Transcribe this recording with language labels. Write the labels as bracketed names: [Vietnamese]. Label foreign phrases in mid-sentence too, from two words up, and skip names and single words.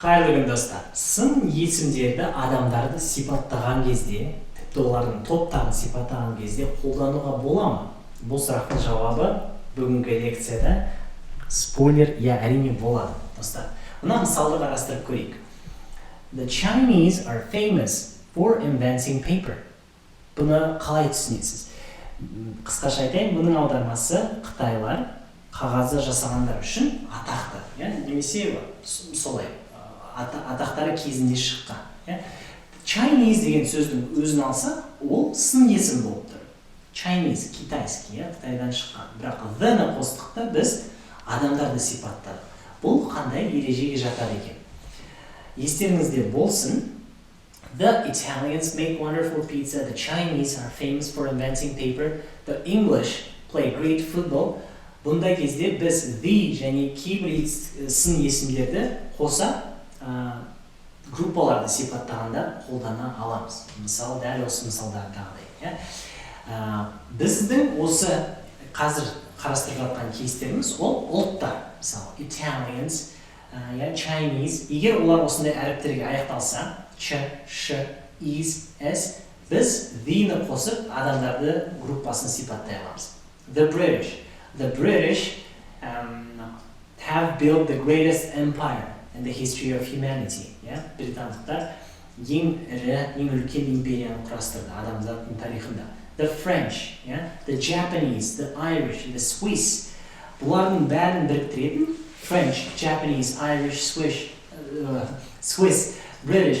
[Kazakh] Қайырлы күн достар. Сын есімдерді адамдарды сипаттаған кезде, тіпті олардың топтарын сипаттаған кезде қолдануға бола ма? Бұл сұрақтың жауабы бүгінгі лекцияда спойлер, әрине болады, достар. Мына мысалды қарастырып көрейік. [English] The Chinese are famous for inventing paper. [Kazakh] Бұны қалай түсінесіз? Қысқаша айтайын, бұның аудармасы Қытайлар қағазды жасағандар үшін атақты, немесе солай атақтары кезінде шыққан. Chinese деген сөздің өзін алса, ол сын есім болып тұр. Chinese, китайский, Қытайдан шыққан. Бірақ the-ні қостықта біз адамдарды сипаттадық. Бұл қандай ережеге жатар екен? Естеріңізде болсын, [English] The Italians make wonderful pizza, the Chinese are famous for inventing paper, the English play great football. [Kazakh] Бұндай кезде біз the және кейбір сын есімдерді қоса группаларды сипаттағанда қолдана аламыз. Мысалы, дәл осы мысалдардағыдай. Біздің осы қазір қарастырып жатқан кейстеріміз ол ұлттар. Мысалы, [English] Italians, Chinese. [Kazakh] Егер олар осындай әріптерге аяқталса, Ч, Ш, Из, С, біз the-ні қосып адамдарды группасын сипаттай аламыз. [English] The British have built the greatest empire in the history of humanity. [Kazakh] Британдықтар ең ірі, ең үлкен империяны құрастырды адамзаттың тарихында. [English] The French, the Japanese, the Irish, the Swiss. [Kazakh] Бұлардың бәрін біріктіретін [English] French, Japanese, Irish, Swiss, British.